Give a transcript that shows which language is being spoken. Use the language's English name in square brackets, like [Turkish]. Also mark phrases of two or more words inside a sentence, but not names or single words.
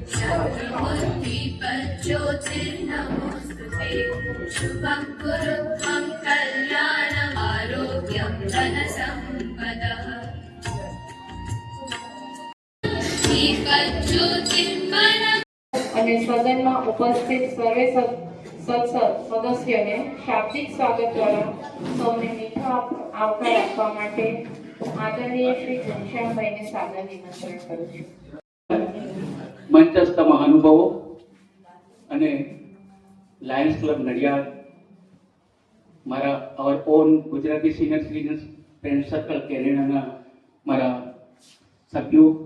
[Sanskrit] ज्योतिर्नमोस्तुते शुभं कुरु त्वं कल्याणम् आरोग्यं धनसम्पदः ज्योतिर्मनः [Gujarati] અને સદનમાં ઉપસ્થિત સર્વે સદસ્યોને શાબ્દિક સ્વાગત દ્વારા સૌને મીઠો આવકાર આપવા માટે આદરણીય શ્રી ઘનશ્યામભાઈને સાદર નિમંત્રણ કરું છું. મંચસ્થ મહાનુભાવો અને લાયન્સ ક્લબ નડિયાદ, મારા અવર ઓન ગુજરાતી સિનિયર સિટીઝન્સ ફ્રેન્ડ સર્કલ કેનેડાના મારા સભ્યો,